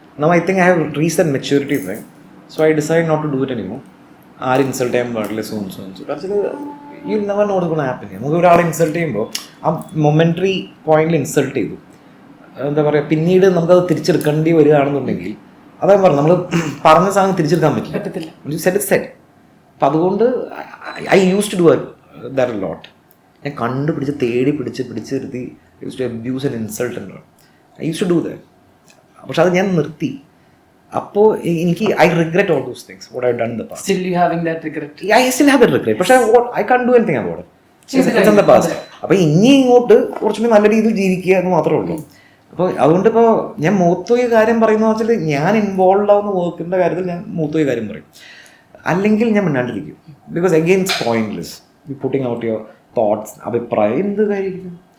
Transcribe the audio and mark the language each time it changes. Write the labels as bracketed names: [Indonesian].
[English] Now I think I have reached that maturity thing, so I decided not to do it anymore. [Malayalam] ആര് insult ചെയ്യാൻ പാടില്ല, so കാരണം [English] You never know what's gonna happen. [Malayalam] നമുക്ക് ഒരാളെ insult ചെയ്യുമ്പോൾ ആ momentary പോയിന്റിൽ ഇൻസൾട്ട് ചെയ്തു, എന്താ പറയുക, പിന്നീട് നമുക്കത് തിരിച്ചെടുക്കേണ്ടി വരികയാണെന്നുണ്ടെങ്കിൽ അതാ പറഞ്ഞു, നമ്മൾ പറഞ്ഞ സാധനം തിരിച്ചെടുക്കാൻ പറ്റില്ല. സെറ്റ്. അപ്പം അതുകൊണ്ട് [English] I use to do that a lot. [Malayalam] ഞാൻ കണ്ടുപിടിച്ച് തേടി പിടിച്ചിരുത്തി [English] Use to abuse and insult and I use to do that. [Malayalam] പക്ഷെ അത് ഞാൻ നിർത്തി. അപ്പോൾ എനിക്ക് [English] I regret all those things what I done in the past. Still you having that regret? I still have that regret. [Malayalam] പക്ഷെ [English] I can't do anything about it. It's in the past. [Malayalam] അപ്പോൾ ഇനി ഇങ്ങോട്ട് കുറച്ചുകൂടി നല്ല രീതിയിൽ ജീവിക്കുക എന്ന് മാത്രമേ ഉള്ളൂ. അപ്പോൾ അതുകൊണ്ട് ഇപ്പോൾ ഞാൻ മൂത്തോയി കാര്യം പറയുന്ന വെച്ചാൽ ഞാൻ ഇൻവോൾവ് ആവുന്ന വർക്കിൻ്റെ കാര്യത്തിൽ ഞാൻ മൂത്തോയി കാര്യം പറയും, അല്ലെങ്കിൽ ഞാൻ മിണ്ടാണ്ടിരിക്കും. [English] Because again it's pointless you putting out your thoughts. [Malayalam] അഭിപ്രായം എന്ത് കാര്യമായിരിക്കും?